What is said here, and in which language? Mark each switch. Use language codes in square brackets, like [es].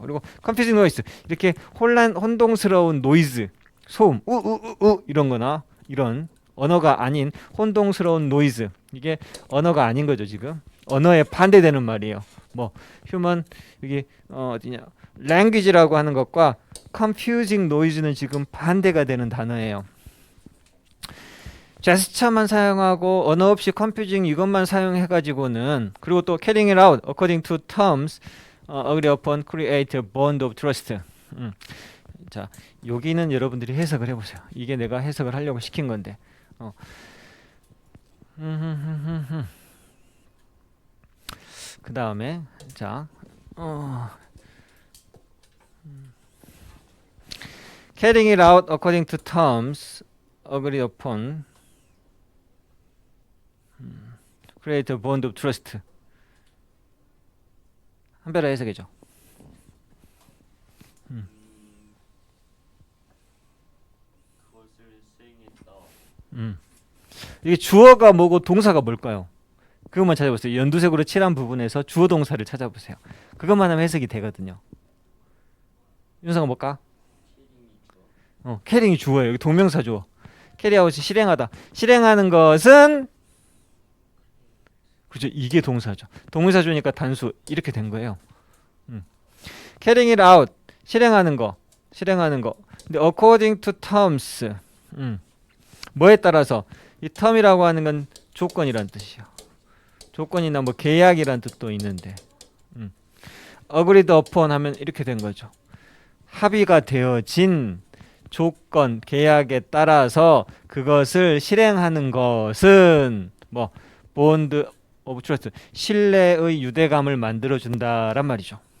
[ko] 그리고 [en] computing noise, [ko] 이렇게 혼동스러운 노이즈, 소음, 우우우우 이런 거나, 이런 언어가 아닌 혼동스러운 노이즈, 이게 언어가 아닌 거죠. 지금 언어에 반대되는 말이에요. 뭐 휴먼, 여기 어디냐, language라고 하는 것과 [en] confusing noise [ko] 는 지금 반대가 되는 단어예요. 제스처만 사용하고 언어 없이 confusing 이것만 사용해가지고는, 그리고 또 [en] carrying it out according to terms agree upon create a bond of trust. [ko] 자, 여기는 여러분들이 해석을 해보세요. 이게 내가 해석을 하려고 시킨 건데. 그 다음에 자, [en] carrying it out according to terms agree upon create a bond of trust. [ko] 한별아 해석해줘. 이게 주어가 뭐고 동사가 뭘까요? 그것만 찾아보세요. 연두색으로 칠한 부분에서 주어 동사를 찾아보세요. 그것만 하면 해석이 되거든요. 윤성아 뭘까? 캐링이 주어예요. 여기 동명사 주어. 캐리아웃이 실행하다. 실행하는 것은, 그죠? 이게 동사죠. 동명사 주니까 단수 이렇게 된 거예요. [en] carrying it out, [ko] 실행하는 거. 근데 [en] according to terms, [ko] 뭐에 따라서, 이 term이라고 하는 건 조건이란 뜻이에요. 조건이나 뭐 계약이란 뜻도 있는데, [en] agreed upon [ko] 하면 이렇게 된 거죠. 합의가 되어진 조건, 계약에 따라서 그것을 실행하는 것은 뭐 [en] bond of trust, [ko] 신뢰의 유대감을 만들어준다란 말이죠.